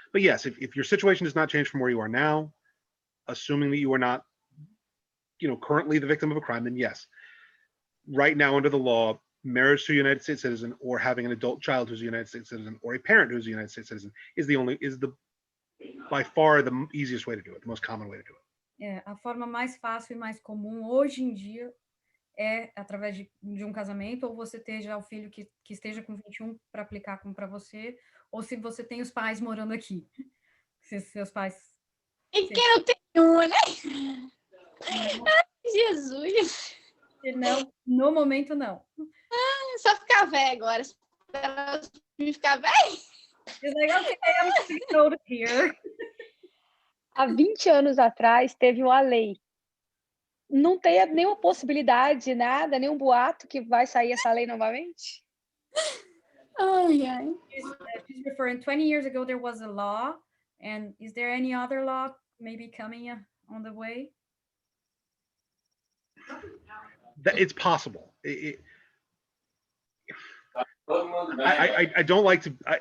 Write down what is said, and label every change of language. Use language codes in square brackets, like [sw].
[en] But yes, if your situation does not change from where you are now, assuming that you are not, currently the victim of a crime, then yes. Right now, under the law, marriage to a United States citizen or having an adult child who's a United States citizen or a parent who's a United States citizen is by far the easiest way to do it, the most common way to do it. [pt] A forma mais fácil e mais comum hoje em dia é através de um casamento, ou você ter já o filho que esteja com 21 para aplicar como para você, ou se você tem os pais morando aqui. Se seus pais... E quem não tem um, né? Ai, Jesus! Não, no momento não. É só ficar velho agora. Esperar me ficar velho. [en] It's like, okay, I'm getting old here. [pt] Há 20 anos atrás, teve uma lei. Não tem nenhuma possibilidade, nada, nenhum boato que vai sair essa lei novamente? Ai, ai. [en] She's referring 20 years ago there was a law, and is there any other law maybe coming on the way? It's possible. I don't like to.